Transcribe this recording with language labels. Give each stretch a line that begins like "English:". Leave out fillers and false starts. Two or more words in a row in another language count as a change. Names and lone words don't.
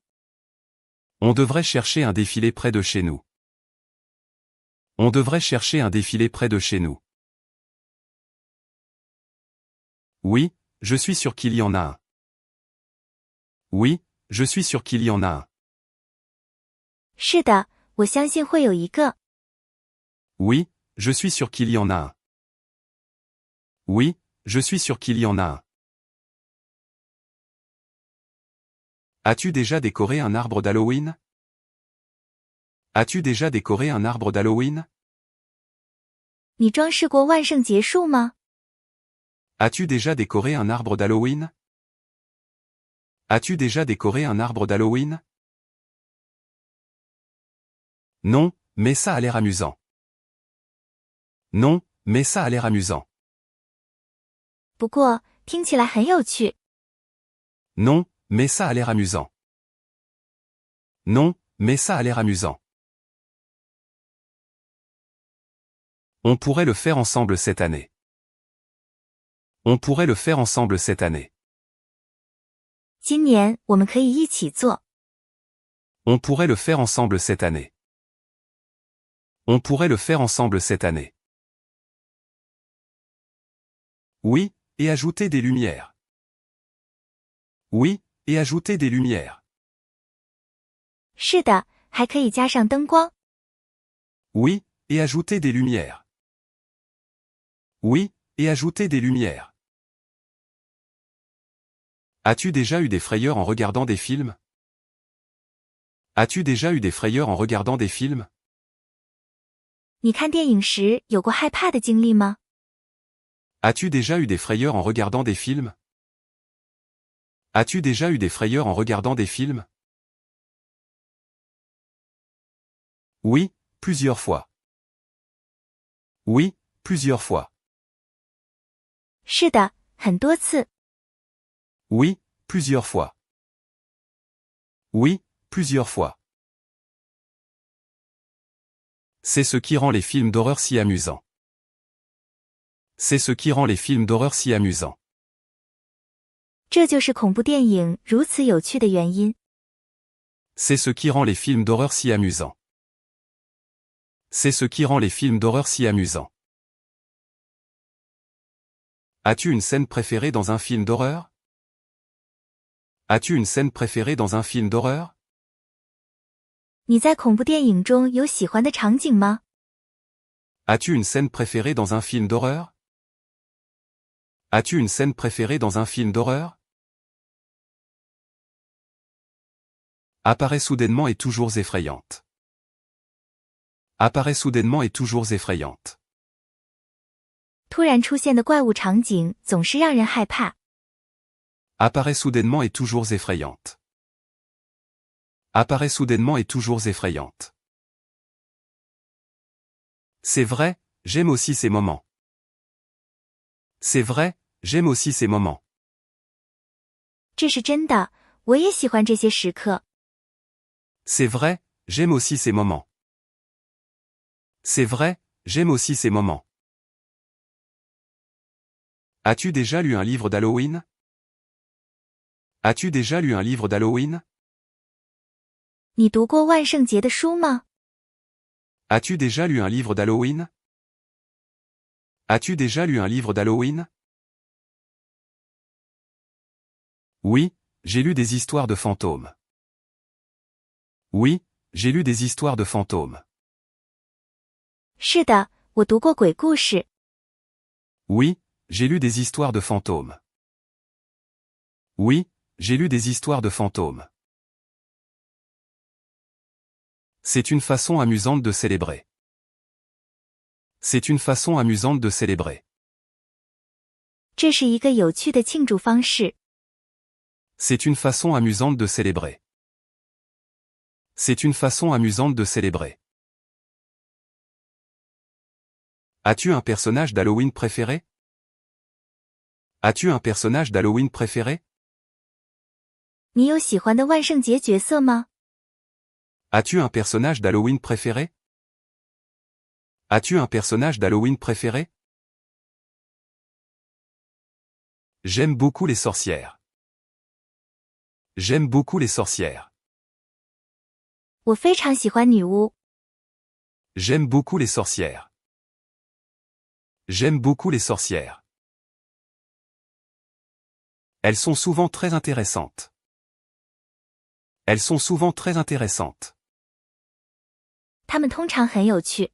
French: On devrait chercher un défilé près de chez nous. On devrait chercher un défilé près de chez nous. Oui, je suis sûr qu'il y en a un. Oui, je suis sûr qu'il y en a un.
Chinese: 是的，我相信会有一个。
French: Oui, je suis sûr qu'il y en a un. Oui, je suis sûr qu'il y en a un. As-tu déjà décoré un arbre d'Halloween? As-tu déjà décoré un arbre d'Halloween?
Chinese: 你装饰过万圣节树吗？
French: As-tu déjà décoré un arbre d'Halloween? As-tu déjà décoré un arbre d'Halloween? Non, mais ça a l'air amusant. Non, mais ça a l'air amusant.
Chinese: 不过，听起来很有趣。
French: Non, mais ça a l'air amusant. Non, mais ça a l'air amusant. On pourrait le faire ensemble cette année. On pourrait le faire ensemble cette année.
Chinese: 今年我们可以一起做。
French: On pourrait le faire ensemble cette année. On pourrait le faire ensemble cette année. Oui, et ajouter des lumières. Oui, et ajouter des lumières.
Chinese: 是的，还可以加上灯光。
French: Oui, et ajouter des lumières. Oui, et ajouter des lumières. As-tu déjà eu des frayeurs en regardant des films? As-tu déjà eu des frayeurs en regardant des films?
Chinese: 你看电影时有过害怕的经历吗？
French: As-tu déjà eu des frayeurs en regardant des films? As-tu déjà eu des frayeurs en regardant des films? Oui, plusieurs fois. Oui, plusieurs fois.
Chinese: 是的，很多次。
French: Oui, plusieurs fois. Oui, plusieurs fois. C'est ce qui rend les films d'horreur si amusants. C'est ce qui rend les films d'horreur si amusants.
Chinese: 这就是恐怖电影如此有趣的原因。
French: C'est ce qui rend les films d'horreur si amusants. C'est ce qui rend les films d'horreur si amusants. As-tu une scène préférée dans un film d'horreur? As-tu une scène préférée dans un film d'horreur?
Chinese: 你在恐怖电影中有喜欢的场景吗？
French: As-tu une scène préférée dans un film d'horreur? As-tu une scène préférée dans un film d'horreur? Apparaît soudainement et toujours effrayante. Apparaît soudainement et toujours effrayante.
Chinese: 突然出现的怪物场景总是让人害怕。
French: Apparaît soudainement et toujours effrayante. Apparaît soudainement et toujours effrayante. C'est vrai, j'aime aussi ces moments. C'est vrai, j'aime aussi ces moments.
Chinese: 这是真的，我也喜欢这些时刻。
French: C'est vrai, j'aime aussi ces moments. C'est vrai, j'aime aussi ces moments. As-tu déjà lu un livre d'Halloween? As-tu déjà lu un livre d'Halloween?
Chinese: 你读过万圣节的书吗？
French: As-tu déjà lu un livre d'Halloween? As-tu déjà lu un livre d'Halloween? Oui, j'ai lu des histoires de fantômes. Oui, j'ai lu des histoires de fantômes.
Chinese: 是的，我读过鬼故事。
French: Oui, j'ai lu des histoires de fantômes. Oui, j'ai lu des histoires de fantômes. C'est une façon amusante de célébrer. C'est une façon amusante de célébrer.
Chinese: 这是一个有趣的庆祝方式。
French: C'est une façon amusante de célébrer. C'est une façon amusante de célébrer. As-tu un personnage d'Halloween préféré? As-tu un personnage d'Halloween préféré?
Chinese: 你有喜欢的万圣节角色吗？
French: As-tu un personnage d'Halloween préféré? As-tu un personnage d'Halloween préféré? J'aime beaucoup les sorcières. J'aime beaucoup les sorcières.
Chinese: 我非常喜欢女巫。
French: J'aime beaucoup les sorcières. J'aime beaucoup les sorcières. Elles sont souvent très intéressantes. Elles sont souvent très intéressantes.
Chinese: 她们通常很有趣。